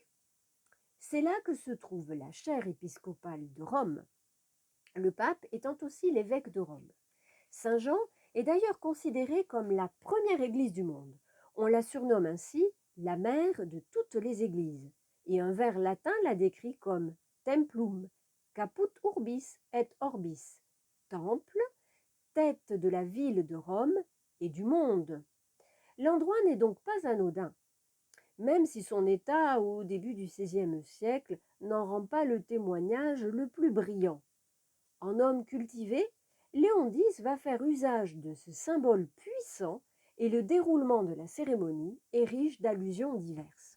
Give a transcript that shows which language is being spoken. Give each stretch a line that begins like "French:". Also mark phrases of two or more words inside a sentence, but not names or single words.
French: C'est là que se trouve la chaire épiscopale de Rome, le pape étant aussi l'évêque de Rome. Saint-Jean est d'ailleurs considéré comme la première église du monde. On la surnomme ainsi la mère de toutes les églises, et un vers latin la décrit comme
Latin: templum, caput urbis et orbis,
French: temple, tête de la ville de Rome et du monde. L'endroit n'est donc pas anodin, même si son état au début du XVIe siècle n'en rend pas le témoignage le plus brillant. En homme cultivé, Léon X va faire usage de ce symbole puissant et le déroulement de la cérémonie est riche d'allusions diverses.